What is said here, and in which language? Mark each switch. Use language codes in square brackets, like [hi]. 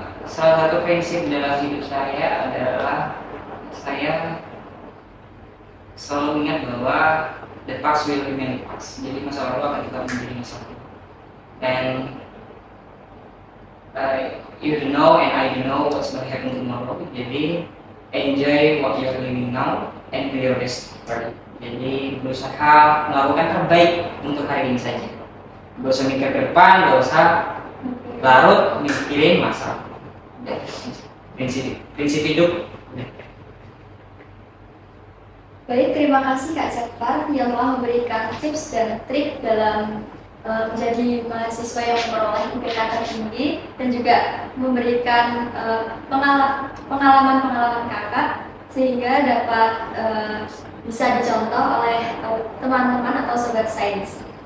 [id] Salah satu prinsip dalam hidup saya adalah saya selalu ingat bahwa [en] the past will remain the past. [id] Jadi masa lalu akan tetap menjadi masa lalu. [en] And you don't know and I don't know what's going to happen tomorrow. [id] Jadi [en] enjoy what you're living now and do your best for it. [id] Jadi berusaha melakukan terbaik untuk hari ini saja. Gak usah mikir ke depan, gak usah larut mikirin masa. Prinsip hidup. Baik, terima kasih Kak Jafar yang telah memberikan tips dan trik dalam menjadi mahasiswa yang memperoleh IPK tertinggi dan juga memberikan pengalaman-pengalaman kakak sehingga dapat bisa dicontoh oleh teman-teman atau sobat sains.